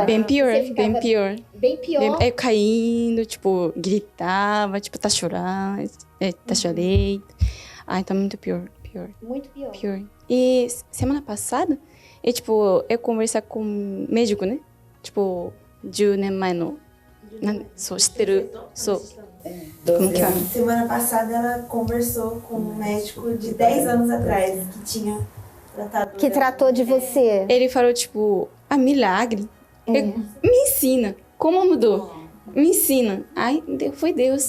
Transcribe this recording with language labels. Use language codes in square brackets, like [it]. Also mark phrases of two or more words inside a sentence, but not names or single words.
[pt] Bem pior, bem pior. Bem pior? Caindo, tipo, gritava, tipo, tá chorando, tá chorei. Ai, tá muito pior. Muito pior. E semana passada, tipo, eu conversei com um médico, né? Tipo, [ja] 10 年前の そう知ってるそう [pt] como que é? Semana passada ela conversou com um médico de 10 anos atrás que tinha tratado Que tratou de você. Ele falou, tipo, milagre. Me ensina. Como mudou? Me ensina. Ai, foi Deus.